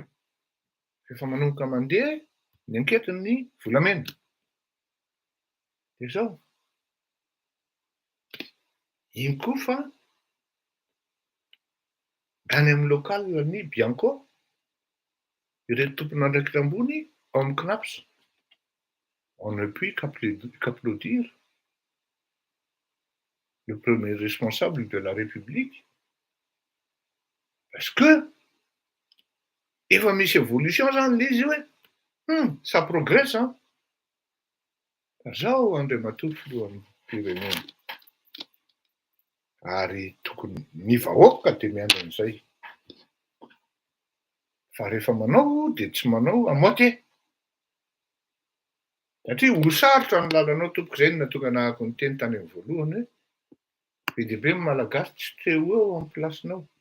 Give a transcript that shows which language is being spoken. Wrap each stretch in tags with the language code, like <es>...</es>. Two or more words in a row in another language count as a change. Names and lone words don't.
<mg>Efa manomboka mandeha ny anketin'ny volamena. De zao iny koa fa any amin'ny local ny Bianco ireto tompona andraikitra ambony ao amin'ny CNAPS.</mg> <fr>On ne peut qu'applaudir le premier responsable de la République parce que</fr> <mg>efa misy évolution zany le izy hoe</mg> <fr>ça progresse</fr> <mg>zao Andriamatoa filohan'ny firenena ary tokony ny vahoaka de miandry an'izay fa rehefa manao de tsy manao amoaty satria ho sarotra ny lalanao tompoko zay no natonga nahako ny teny tany amin'ny voalohany hoe be dia be ny malagasy tsy teo eo amin'ny plasinao</mg>